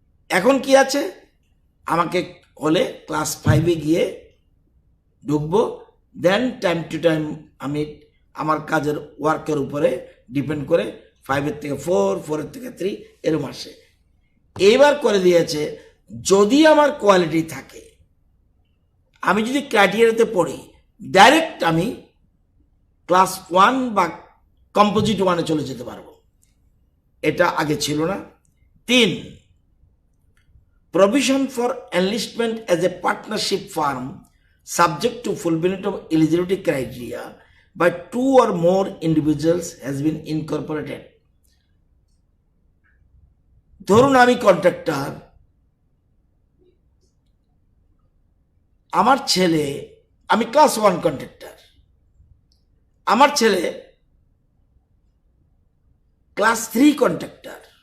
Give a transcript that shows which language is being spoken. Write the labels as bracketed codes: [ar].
[bn] এখন কি আছে, আমাকে হলে ক্লাস 5-এ গিয়ে ঢুকবো, দেন টাইম টু টাইম আমি আমার কাজের ওয়ার্কের উপরে ডিপেন্ড করে 5-এর থেকে 4, 4-এর থেকে 3 এরকম আসে। এইবার করে দিয়েছে যদি আমার কোয়ালিটি থাকে, আমি যদি ক্রাইটেরিয়াতে পড়ি, ডাইরেক্ট আমি ক্লাস 1 বা কম্পোজিট 1-এ চলে যেতে পারবো। এটা আগে ছিল না। [en] 3, provision for enlistment as a partnership firm subject to fulfillment of eligibility criteria by 2 or more individuals has been incorporated. [bn] ধরুন আমি কন্ট্রাক্টর, আমার ছেলে, আমি ক্লাস 1 কন্ট্রাক্টর, আমার ছেলে ক্লাস 3 কন্ট্রাক্টর।